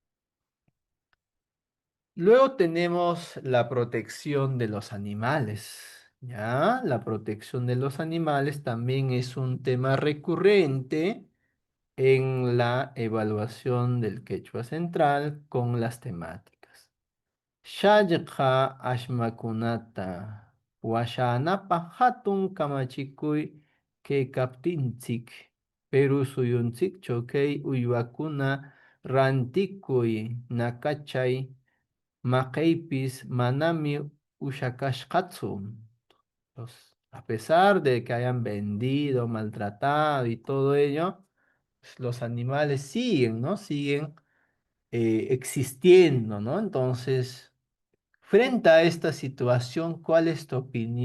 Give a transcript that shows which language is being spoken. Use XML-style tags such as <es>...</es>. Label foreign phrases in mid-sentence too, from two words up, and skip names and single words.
<es>Luego tenemos la protección de los animales. ¿Ya? La protección de los animales también es un tema recurrente en la evaluación del quechua central con las temáticas.</es> <qu>Shallqa ashmakunata washanapa hatun kamachikuy keykaptinchik Peru suyunchikchu kay uywakuna rantikuy nakachay maqaypis manami ushakashqatsu.</qu> <es>A pesar de que hayan vendido, maltratado y todo ello, pues, los animales siguen, ¿no? Siguen existiendo, ¿no? Entonces, frente a esta situación, ¿cuál es tu opinión?</es>